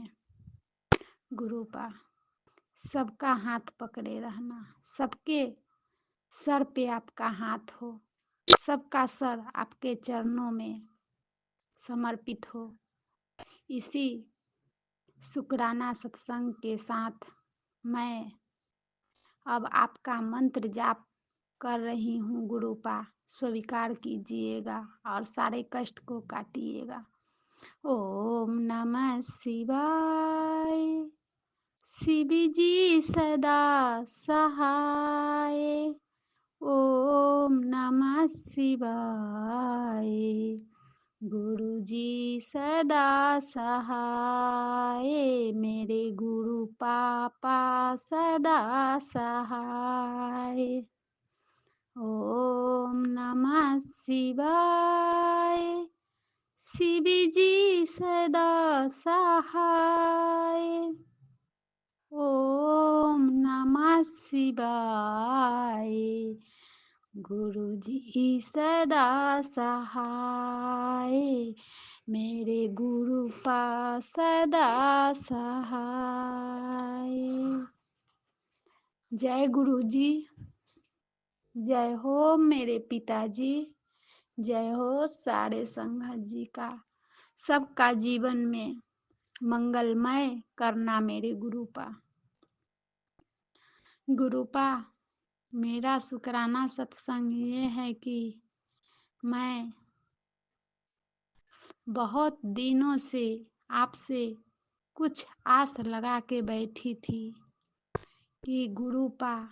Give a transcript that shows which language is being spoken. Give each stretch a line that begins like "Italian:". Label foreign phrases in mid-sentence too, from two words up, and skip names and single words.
Hindi: गुरुपा सबका हाथ पकड़े रहना, सबके सर पे आपका हाथ हो, सबका सर आपके चरणों में समर्पित हो। इसी शुक्राना सत्संग के साथ मैं अब आपका मंत्र जाप कर रही हूँ गुरुपा, स्वीकार कीजिएगा और सारे कष्ट को काटिएगा।
Sanskrit: ओम नमः शिवाय,
Hindi: शिव जी सदा सहाय।
Sanskrit: ओम नमः शिवाय,
Hindi: गुरु जी सदा सहाय, मेरे गुरु पापा सदा सहाय।
Sanskrit: ओम नमः शिवाय,
Hindi: शिव जी सदा सहाय।
Sanskrit: ओम नमः शिवाय,
Hindi: गुरु जी सदा सहाय, मेरे गुरु पा सदा सहाय। जय गुरु जी, जय हो मेरे पिताजी, जय हो सारे संगत जी का। सबका जीवन में मंगलमय करना मेरे गुरुपा। गुरुपा मेरा शुक्राना सत्संग ये है कि मैं बहुत दिनों से आपसे कुछ आस लगा के बैठी थी कि गुरुपा